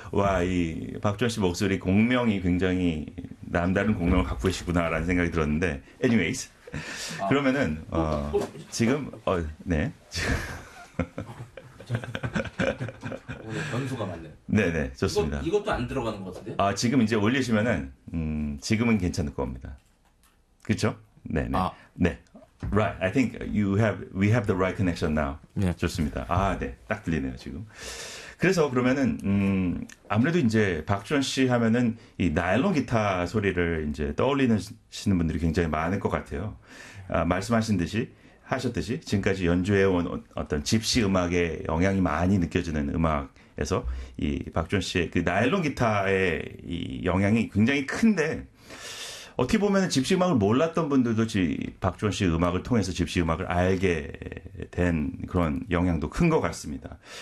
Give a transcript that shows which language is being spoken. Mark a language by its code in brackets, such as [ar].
[ko] 와, 이 박주원 씨 목소리 공명이 굉장히 남다른 공명을 갖고 계시구나라는 생각이 들었는데, anyways. 아, 그러면은, 지금, 네. 오늘 변수가 많네. 네네, 좋습니다. 이것도 안 들어가는 것 같은데? 지금 이제 올리시면은, 지금은 괜찮을 겁니다. 그쵸? 네네. 아. 네. Right. [en] I think we have the right connection now. [ko] 네. 좋습니다. 네. 딱 들리네요, 지금. 그래서 그러면은, 아무래도 이제 박주원 씨 하면은 이 나일론 기타 소리를 이제 떠올리시는 분들이 굉장히 많을 것 같아요. 말씀하신 듯이, 하셨듯이 지금까지 연주해온 어떤 집시 음악의 영향이 많이 느껴지는 음악에서 이 박주원 씨의 그 나일론 기타의 이 영향이 굉장히 큰데, 어떻게 보면 집시 음악을 몰랐던 분들도 박주원 씨 음악을 통해서 집시 음악을 알게 된 그런 영향도 큰것 같습니다.